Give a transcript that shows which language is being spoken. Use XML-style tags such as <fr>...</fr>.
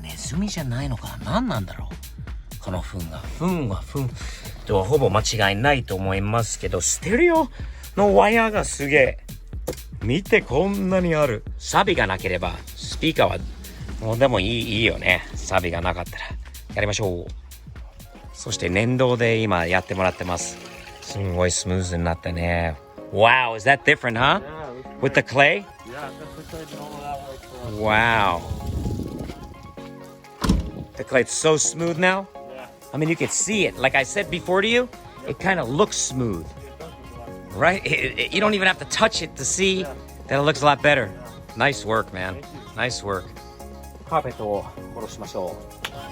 <ja>ネズミじゃないのかな、何なんだろう。この糞とはほぼ間違いないと思いますけど、ステレオのワイヤーがすげえ。見て、こんなにある。サビがなければスピーカーはもうでもいいよね。サビがなかったらやりましょう。そして粘土で今やってもらってます。すんごいスムーズになったね。</ja> <en>Wow, is that different, huh? Yeah, With the clay? Yeah, that's the clay and all of that like Wow. The clay, it's so smooth now. I mean, you can see it. Like I said before to you, it kind of looks smooth. Right? You don't even have to touch it to see that it looks a lot better. Nice work, man. Nice work.</en> <ja>カーペットを下ろしましょう。</ja>